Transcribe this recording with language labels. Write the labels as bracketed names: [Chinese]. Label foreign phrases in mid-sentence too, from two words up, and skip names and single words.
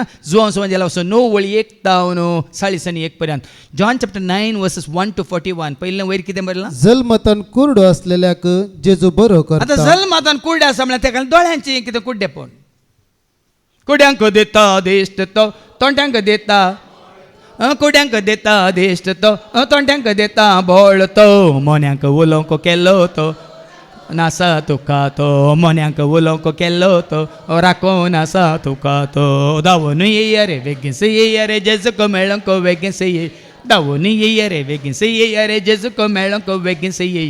[Konkani] जुवांव समाजाला वचून 9:1-4 पर्यंत. [English] John chapter 9:1-41. [Konkani] पयलें वयर कितें बरयलां? जल्मतान कुर्डो असलेल्याक जेजू बरो करता. आतां जल्मातान कुर्डे आसा म्हळ्यार तेका दोळ्यांचें कितें कुड्डेपण. कुड्यांक देता दिश्ट तो, तोंड्यांक देता, कुड्यांक देता दिश्ट तो, तोंड्यांक देता बोळ तो, मोन्यांक उलोवंक केलो तो, नासा तुका तो, मोन्यांक उलोवंक केलो तो, राखोन आसा तुका तो. धांवून येया रे बेगीनच येया रे, जेजूक मेळोंक बेगीनच ये. धांवून येया रे बेगीनच येया रे, जेजूक मेळोंक बेगीनच ये.